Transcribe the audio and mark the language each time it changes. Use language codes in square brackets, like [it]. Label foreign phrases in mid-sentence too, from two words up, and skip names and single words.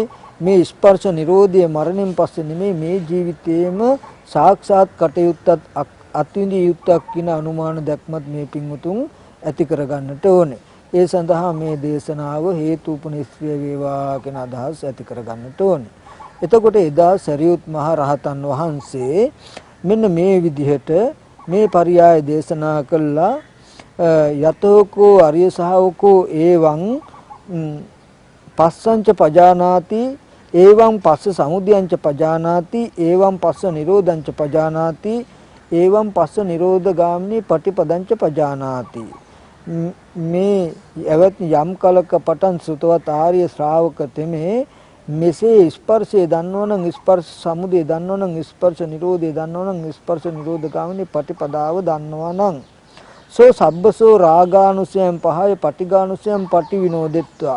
[si] මේ ස්පර්ශ නිරෝධය මරණයෙන් පස්සේ නෙමෙයි මේ ජීවිතේම සාක්ෂාත් කටයුත්තත් අත්විඳිය යුත්තක් කියන අනුමාන දැක්මත් මේ පින්වුතුන් ඇති කරගන්නට ඕනේ. ඒ සඳහා මේ දේශනාව හේතුපනිස්ත්‍ය වේවා කියන අදහස් ඇති කරගන්නට ඕනේ. එතකොට එදා සරියුත් මහ රහතන් වහන්සේ මෙන්න මේ විදිහට මේ පරයය දේශනා කළා. [pi] යතෝකෝ අරිය ශාවකෝ එවං පස්සංච පජානාති එවං පස්ස සමුදයංච පජානාති එවං පස්ස නිරෝධංච පජානාති එවං පස්ස නිරෝධගාමිනී පටිපදංච පජානාති. [si] මේ එවත් යම් කලක පටන් සුතවත් ආර්ය ශ්‍රාවක තෙමේ මෙසේ ස්පර්ශය දන්නවනම් ස්පර්ශ සමුදය දන්නවනම් ස්පර්ශ නිරෝධය දන්නවනම් ස්පර්ශ නිරෝධගාමිනී පටිපදාව දන්නවනම් [pi] සෝ සබ්බසෝ රාගානුසයන් පහය පටිඝානුසයන් පටිවිනෝදෙත්වා.